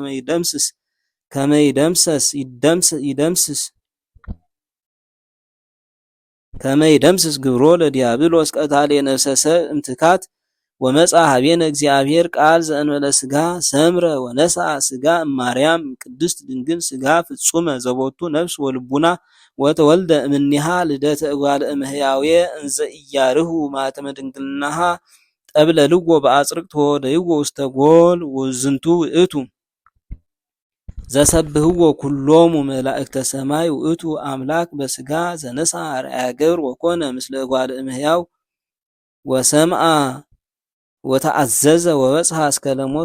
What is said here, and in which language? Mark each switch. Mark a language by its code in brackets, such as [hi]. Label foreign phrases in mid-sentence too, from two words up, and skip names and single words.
[gez] ከመይደምስስ ግብሮ ለዲያብሎስ ቀታሌ ነፍሰ ሰብ እምትካት ወመጻ ሀቤነ እግዚአብሔር ቃል ዘእንበለ ስጋ ሰምረ ወነሳ ስጋ እማርያም ቅድስት ድንግል ስጋ ፍጹመ ዘቦቱ ነፍስ ወልቡና ወተወልደ እምኔሃ ልደተ እጓለ እምሕያዌ እንዘ ኢያርሁ ማኅተመ ድንግልናሃ ጠብለልዎ በአጽርቅት ወደይዎ ውስተ ጎል ወዝንቱ ውእቱ ዘሰብህዎ ኩሎሙ መላእክተ ሰማይ ውእቱ አምላክ በስጋ ዘነሳ አርአያ ገብር ወኮነ ምስለ እጓለ እምሕያው ወሰምአ ወተአዘዘ ወበጽሐ እስከ ለሞት